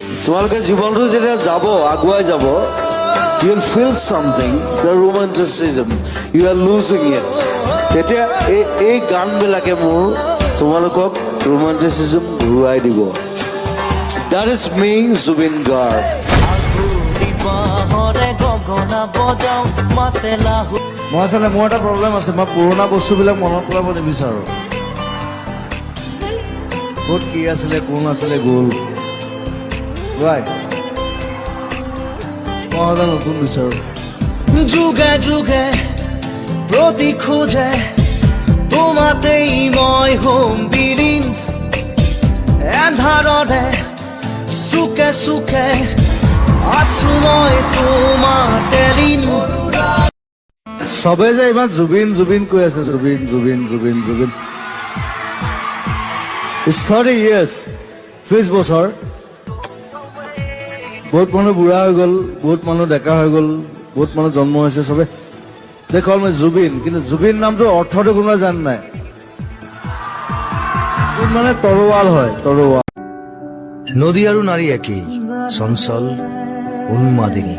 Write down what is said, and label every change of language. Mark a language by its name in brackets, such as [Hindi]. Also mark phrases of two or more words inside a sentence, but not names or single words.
[Assamese] তোমালোকে জীৱনটো যেতিয়া যাব আগুৱাই যাব, [English] you will feel something, the romanticism, you are losing it. [Assamese] তেতিয়া এই গানবিলাকে মোৰ তোমালোকক romanticism ঘূৰাই দিব. [English] That is me, Zubin Garg. [Assamese] মই আচলতে মোৰ এটা প্ৰব্লেম আছে, মই পুৰণা বস্তুবিলাক মনত পেলাব নিবিচাৰোঁ. ক'ত কি আছিলে, কোন আছিলে, গ'ল. Right. মই সদায় নতুন বিচাৰোঁ. যুগে যুগে প্ৰতি খোজে তোমাতেই মই হোম বিলীন, এন্ধাৰৰে চুকে চুকে আছো মই তোমাতে লীন. চবে যে ইমান জুবিন জুবিন কৈ আছে, জুবিন জুবিন জুবিন জুবিন. [English] It's 30 years, 30 বছৰ. [Assamese] বহুত মানুহ বুঢ়া হৈ গ'ল, বহুত মানুহ ডেকা হৈ গ'ল, বহুত মানুহ জন্ম হৈছে. চবে দেখল মই জুবিন, কিন্তু জুবিন নামটো অৰ্থটো কোনোবাই জান নাই? মানে তৰোৱাল হয়, তৰোৱাল. নদী আৰু নাৰী একেই, চঞ্চল উন্মাদিনী.